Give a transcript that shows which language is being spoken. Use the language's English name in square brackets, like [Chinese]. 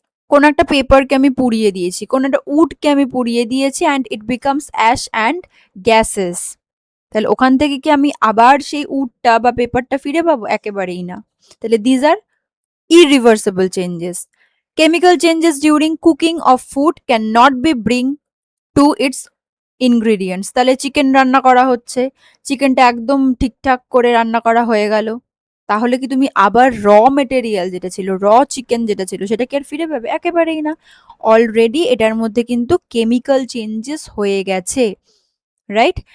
[Bangla] কোন একটা পেপারকে আমি পুড়িয়ে দিয়েছি, কোন একটা উডকে আমি পুড়িয়ে দিয়েছি, [English] and it becomes ash and gases, [Bangla] তাহলে ওখান থেকে কি আমি আবার সেই উডটা বা পেপারটা ফিরে পাবো? একেবারেই না। [English] তাহলে these are irreversible changes. Chemical changes during cooking of food cannot be bring to its ingredients. [Bangla] তাহলে চিকেন রান্না করা হচ্ছে, চিকেনটা একদম ঠিকঠাক করে রান্না করা হয়ে গেল, তাহলে কি তুমি আবার র মেটেরিয়াল যেটা ছিল, র চিকেন যেটা ছিল, সেটা কি আর ফিরে পাবে? একেবারেই না। অলরেডি এটার মধ্যে কিন্তু কেমিক্যাল চেঞ্জেস হয়ে গেছে, রাইট?